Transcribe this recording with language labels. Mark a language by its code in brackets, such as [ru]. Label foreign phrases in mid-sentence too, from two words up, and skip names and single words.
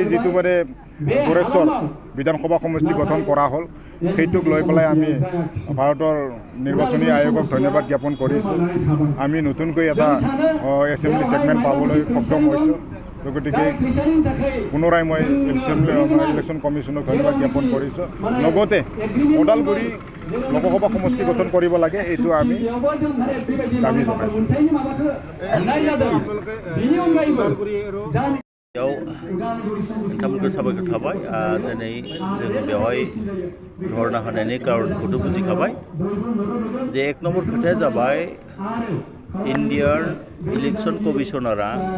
[as] যেটো মানে গোৰেশ্বৰ বিধানসভা সমষ্টি গঠন কৰা হ'ল সেইটোক লৈ পেলাই আমি ভাৰতৰ নিৰ্বাচনী আয়োগক ধন্যবাদ জ্ঞাপন কৰিছোঁ আমি নতুনকৈ এটা [en] assembly segment [as] পাবলৈ সক্ষম হৈছোঁ তো গতিকে পুনৰাই মই [en] election commissionক [as] ধন্যবাদ জ্ঞাপন কৰিছোঁ লগতে ওদালগুৰি লোকসভা সমষ্টি গঠন কৰিব লাগে এইটো আমি দাবী জনাইছোঁ [brx] नोंथांमोनखौ साबायखर थाबाय दिनै जों बेवहाय धर्ना होनायनि खारनखौथ' बुजिखाबाय जे 1 नम्बर खोथाया जाबाय [en] Indian election commissionara